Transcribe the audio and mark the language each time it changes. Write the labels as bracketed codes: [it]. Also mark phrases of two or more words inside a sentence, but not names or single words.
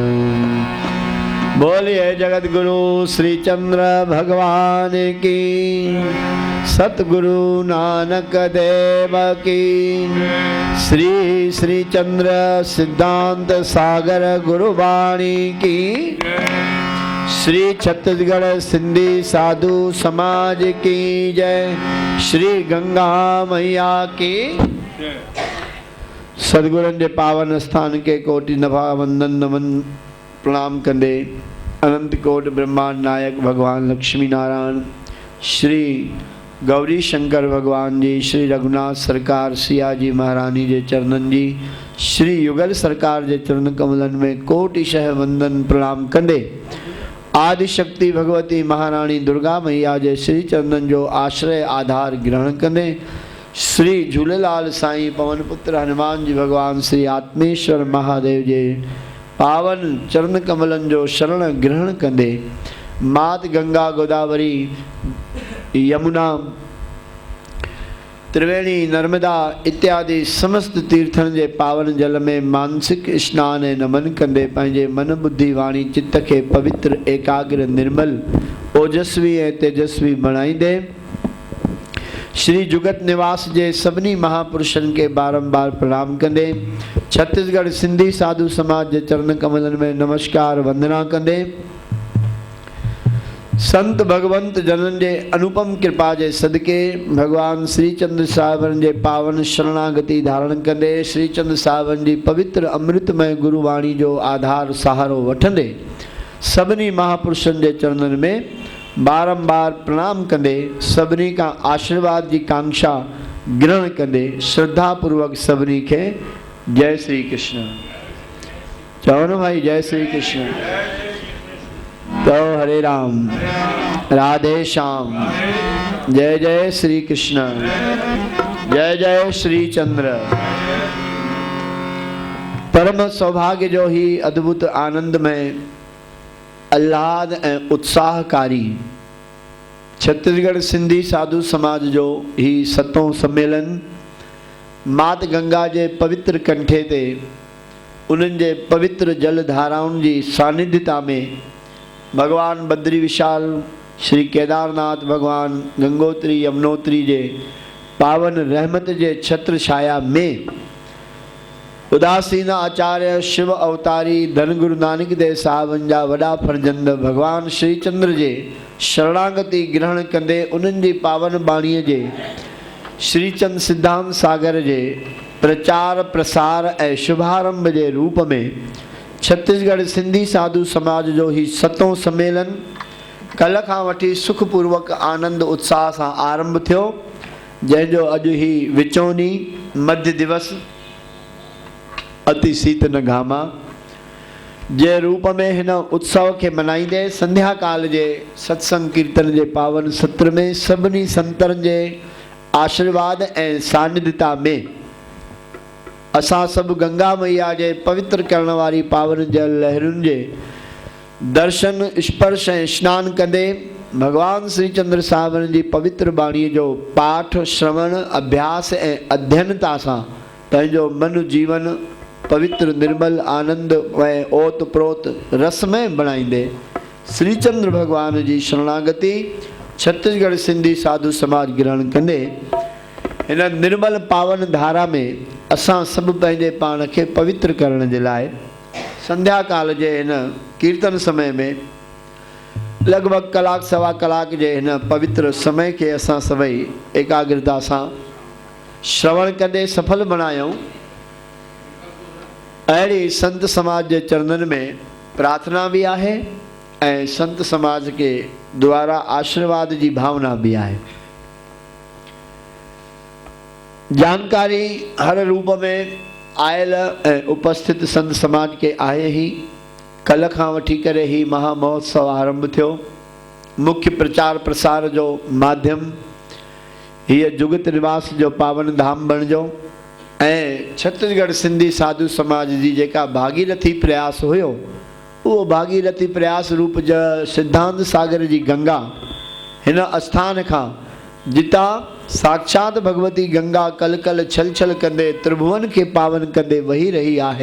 [hi] बोलिए जगत गुरु श्री चंद्र भगवान की, सतगुरु नानक देव की, श्री श्री चंद्र सिद्धांत सागर गुरुवाणी की, श्री छत्तीसगढ़ सिंधी साधु समाज की जय, श्री गंगा मैया की। [sd] सदगुरन के पावन स्थान के कोटि नभा वंदन नमन प्रणाम कंदे अनंत कोट ब्रह्मांड नायक भगवान लक्ष्मी नारायण, श्री गौरी शंकर भगवान जी, श्री रघुनाथ सरकार सिया जी महारानी जे चरणन जी, श्री युगल सरकार जे चरण कमलन में कोटिशह वंदन प्रणाम कंदे आदि शक्ति भगवती महारानी दुर्गा मैया जे श्री चंदन जो आश्रय आधार ग्रहण कंदे श्री झूलेलाल साईं पवन पुत्र हनुमान जी भगवान श्री आत्मेश्वर महादेव जे पावन चरण कमलन जो शरण ग्रहण कंदे मात गंगा गोदावरी यमुना त्रिवेणी नर्मदा इत्यादि समस्त तीर्थन जे पावन जल में मानसिक स्नान ऐं नमन कंदे पंहिंजे मन बुद्धि वाणी चित्त के पवित्र एकाग्र निर्मल ओजस्वी ऐं तेजस्वी बणाईंदे श्री जुगत निवास जे सभिनी महापुरुषन के बारंबार प्रणाम कंदे छत्तीसगढ़ सिंधी साधु समाज जे चरण कमलन में नमस्कार वंदना कंदे संत भगवंत जनन जे अनुपम कृपा जे सदके भगवान श्री चंद्र साहिबन जे पावन शरणागति धारण कंदे श्री चंद्र साहिबन जी पवित्र अमृतमय गुरुवाणी जो आधार सहारो वठंदे सभिनी महापुरुषन जे चरणन में बारंबार प्रणाम कंदे सभिनी [hi] का आशीर्वाद की कांक्षा [sd] ग्रहण कंदे श्रद्धा पूर्वक सभिनी के जय श्री कृष्ण चवो न भाई, जय श्री कृष्ण। तो हरे राम राधे श्याम, जय जय श्री कृष्ण, जय जय श्री चंद्र। परम सौभाग्य जो ही अद्भुत आनंदमय आह्लाद एवं उत्साहकारी छत्तीसगढ़ सिंधी साधु समाज जो ही सतों सम्मेलन मात गंगा जे पवित्र कंठे ते उन्हनि जे पवित्र जल धाराउनि जी सानिध्यता में भगवान बद्री विशाल श्री केदारनाथ भगवान गंगोत्री यमुनोत्री जे पावन रहमत जे छत्र छाया में उदासीन आचार्य शिव अवतारी धन गुरु नानक देव साहबन जा वॾा फर्जंद भगवान श्री चंद्र जे शरणागति ग्रहण कंदे उन्हनि जी पावन बाणीअ जे श्री चंद सिद्धांत सागर जे प्रचार प्रसार ऐं शुभारंभ जे रूप में छत्तीसगढ़ सिंधी साधु समाज जो ही सतों सम्मेलन कल खां वठी सुखपूर्वक आनंद उत्साह सां आरंभ थियो, जंहिंजो अॼु ही विचोनी मध्य दिवस अति शीत न घामा जे रूप में हिन उत्सव के मनाईंदे संध्या काल जे सत्संग कीर्तन जे पावन सत्र में सभिनी संतन जे आशीर्वाद ऐं सानिध्यता में असां सभु गंगा मैया जे पवित्र करण वारी पावन जल लहरुनि जे दर्शन स्पर्श ऐं स्नान कंदे भगवान श्री चंद्र साहिबन जी पवित्र बाणीअ जो पाठ श्रवण अभ्यास ऐं अध्ययनता सां पंहिंजो मन जीवन पवित्र निर्मल आनंद ऐं ओत प्रोत रसमय बणाईंदे श्री चंद्र भगवान जी शरणागति छत्तीसगढ़ सिंधी साधु समाज ग्रहण कंदे हिन निर्मल पावन धारा में असां सभु पंहिंजे पाण खे पवित्र करण जे लाइ संध्या काल जे हिन कीर्तन समय में लगभग कलाक सवा कलाक जे हिन पवित्र समय के असां सभई एकाग्रता सां श्रवण कंदे सफल बणायूं। [hi] अहिड़ी संत समाज के चरणन में प्रार्थना भी है ऐं संत समाज के द्वारा आशीर्वाद की भावना भी है। [sd] जानकारी हर रूप में आयल ऐं उपस्थित संत समाज के आहे ही। कल खां वठी करे ही महा महोत्सव आरंभ थियो। मुख्य प्रचार प्रसार जो माध्यम हीअ जुगत निवास जो पावन धाम बणिजो ऐं छत्तीसगढ़ सिंधी साधु समाज जी जेका भागीरथी प्रयास हुयो, उहो भागीरथी प्रयास रूप जा सिद्धांत सागर जी गंगा हिन आस्थान खां जिता साक्षात भगवती गंगा कल कल छल छल कंदे त्रिभुवन के पावन कंदे वही रही आहे।